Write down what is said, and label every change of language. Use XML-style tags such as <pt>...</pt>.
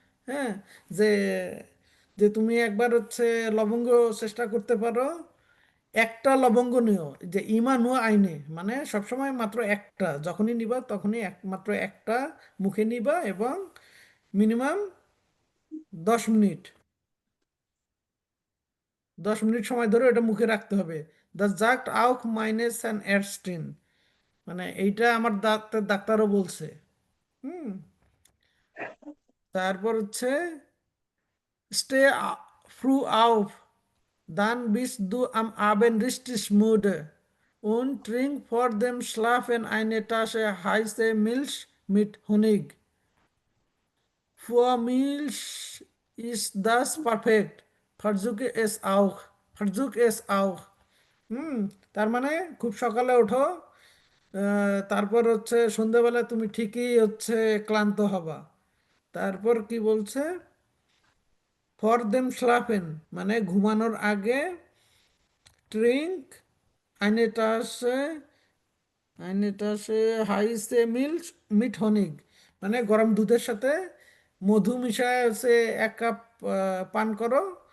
<bn>হ্যাঁ, যে যে তুমি একবার হচ্ছে লবঙ্গ চেষ্টা করতে পারো, একটা লবঙ্গ নিও, যে</bn> <de>ইমা নুয়া আইনে</de> <bn>মানে সবসময় মাত্র একটা, যখনই নিবা তখনই মাত্র একটা মুখে নিবা, এবং মিনিমাম 10 মিনিট, 10 মিনিট সময় ধরে এটা মুখে রাখতে হবে।</bn> <de>দ্য জাক্ট আউক মাইনেস অ্যান্ড এরস্টিন,</de> <bn>মানে এইটা আমার ডাক্তারও বলছে। হুম। তারপর হচ্ছে</bn> <de>স্টে ফ্রু আউফ dann bist du am Abend richtig müde und trink vor dem Schlafen eine Tasse heiße Milch mit Honig. Vor Milch ist das perfekt. Versuche es auch. Versuch es auch. হুম।</de> <bn>তার মানে খুব সকালে ওঠো, তারপর হচ্ছে সন্ধ্যাবেলা তুমি ঠিকই হচ্ছে ক্লান্ত হবা। তারপর কি বলছে?</bn> <de>ফর দেম স্লাফেন</de> <bn>মানে ঘুমানোর আগে,</bn> <de>ট্রিঙ্ক আইনেটাসে, আইনেটাসে হাইসে মিল্ক মিট হনিক,</de> <bn>মানে গরম দুধের সাথে মধু মিশায় হচ্ছে 1 কাপ পান করো।</bn>